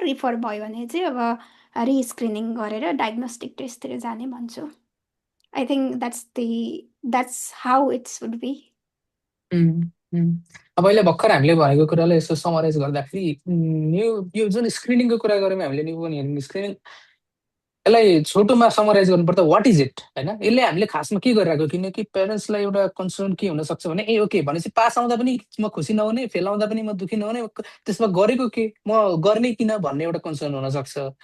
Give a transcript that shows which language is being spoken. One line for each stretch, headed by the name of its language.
Nepali: Refer भयो भने चाहिँ अब रिस्क्रिनिङ गरेर डायग्नोस्टिक टेस्टतिर जाने भन्छु।
English: I think that's how it should be.
Nepali: अब अहिले भर्खर हामीले भनेको कुरालाई यसो समराइज गर्दाखेरि यो जुन स्क्रिनिङको कुरा गऱ्यौँ हामीले न्युबोर्न हियरिङ स्क्रिनिङ, यसलाई छोटोमा समराइज गर्नुपर्दा
English: what is it
Nepali: होइन, यसले हामीले खासमा के गरिरहेको, किनकि पेरेन्ट्सलाई एउटा कन्सर्न के हुनसक्छ भने ए ओके भनेपछि पास आउँदा पनि म खुसी नहुने, फेल आउँदा पनि म दुःखी नहुने, त्यसमा गरेको के म गर्ने किन भन्ने एउटा कन्सर्न हुनसक्छ।